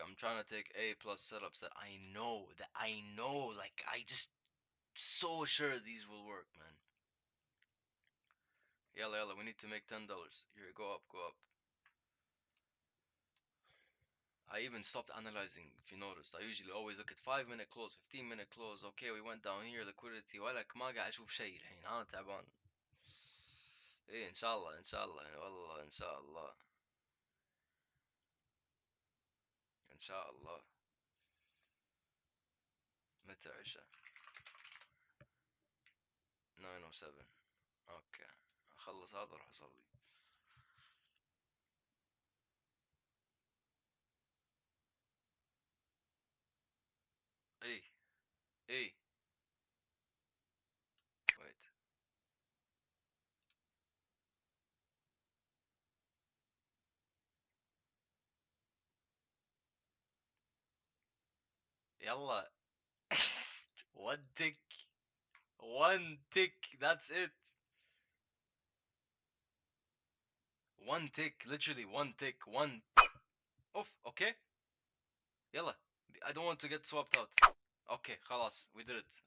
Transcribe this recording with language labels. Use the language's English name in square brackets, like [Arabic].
[English] I'm trying to take A plus setups that I know, like I just so sure these will work, man. Yalla, yalla, we need to make $10. Here, go up, go up. I even stopped analyzing if you noticed. I usually always look at 5 minute close, 15 minute close. Okay, we went down here, liquidity. [Arabic] ولك ما قاعد اشوف شيء الحين انا تعبان. ايه ان شاء الله ان شاء الله والله ان شاء الله ان شاء الله. متى عشاء؟ 9:07. اوكي اخلص هذا اروح اصلي. ايه ايه wait يلا. [English] one tick, one tick, that's it. One tick, literally one tick, one. Oof, okay. يلا. I don't want to get swapped out. Okay, خلاص we did it.